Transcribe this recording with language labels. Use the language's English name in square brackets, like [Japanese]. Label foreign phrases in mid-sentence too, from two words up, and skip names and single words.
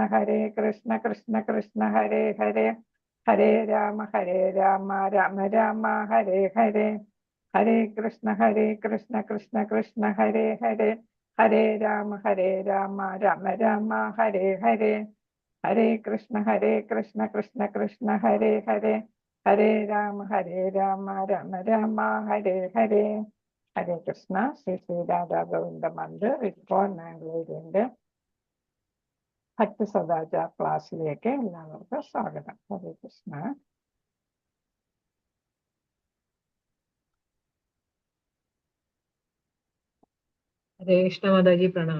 [Sanskrit] Krishna Krishna Hare Hare Hare Rama Rama Rama Hare Hare Hare Krishna Krishna Krishna Hare Hare Hare Rama Rama Rama Hare Hare Hare Krishna Krishna Krishna Hare Hare Hare Rama Rama Rama Hare Hare Hare Krishna. [Malayalam] Sri Sri Radha Govinda Mandir ഇപ്പോൾ മാംഗ്ലൂരിന്റെ ഭക്തി സദാചാർ ക്ലാസ്സിലേക്ക് എല്ലാവർക്കും സ്വാഗതം. ഹരേ കൃഷ്ണ. ഹരേ കൃഷ്ണ മാതാജി പ്രണാം.